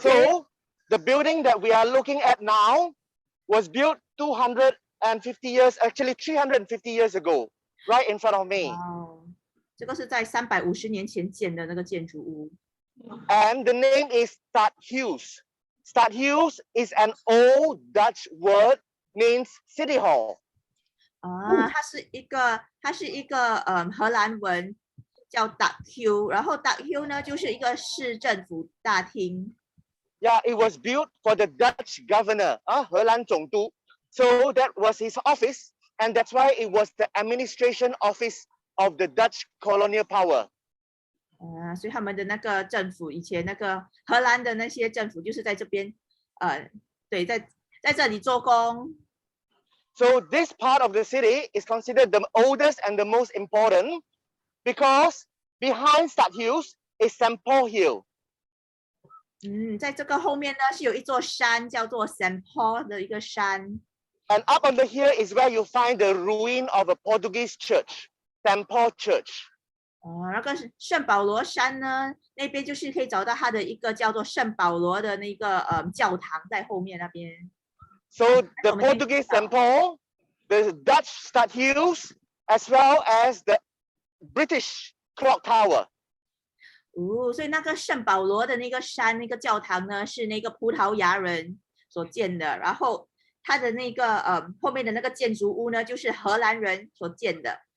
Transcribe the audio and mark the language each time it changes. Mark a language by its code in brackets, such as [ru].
[en] So the building that we are looking at now was built 250 years, actually 350 years ago, right in front of me. Wow. [zh] 这个是在350年前建的那个建筑物。 [en] And the name is Stadhuis. Stadhuis is an old Dutch word, means city hall. [zh] 它是一个荷兰文叫 Stadhuis， 然后 Stadhuis 呢就是一个市政府大厅。 [en] Yeah, it was built for the Dutch governor, [zh] 荷兰总督. [en] So that was his office, and that's why it was the administration office of the Dutch colonial power. [zh] 所以他们的那个政府以前那个荷兰的那些政府就是在这边，对，在这里做工。 [en] So this part of the city is considered the oldest and the most important because behind Stadhuis is St. Paul Hill. [zh] 在这个后面呢是有一座山叫做 St. Paul 的一个山。 [en] And up under here is where you find the ruin of a Portuguese church, Temple Church. [zh] 那个圣保罗山呢，那边就是可以找到它的一个叫做圣保罗的那个教堂在后面那边。 [en] So the Portuguese temple, the Dutch statues, as well as the British clock tower. [zh] 所以那个圣保罗的那个山那个教堂呢，是那个葡萄牙人所建的，然后它的那个后面的那个建筑物呢，就是荷兰人所建的。